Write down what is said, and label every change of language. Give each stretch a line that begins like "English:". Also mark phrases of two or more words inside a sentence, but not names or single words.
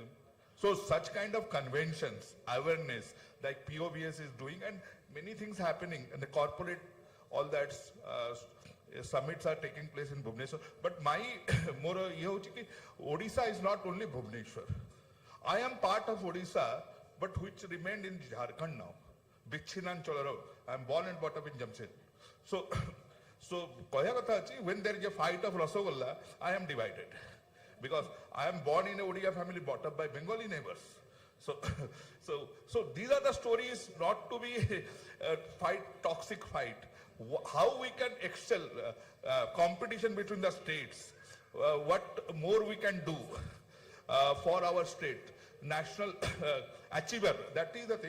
English: So such kind of conventions, awareness, like POBS is doing, and many things happening, and the corporate, all that summits are taking place in Bhubaneswar. But my more ye hochi ki Odisha is not only Bhubaneswar. I am part of Odisha, but which remained in Jharkhand now.
Odia: Bichhinanchalar.
English: I am born and brought up in Jamshedpur.
Odia: So କହିବା କଥା ଅଛି,
English: when there is a fight of Rasagolla, I am divided. Because I am born in a Odia family, brought up by Bengali neighbors. So these are the stories, not to be toxic fight. How we can excel, competition between the states, what more we can do for our state, national achiever, that is the thing.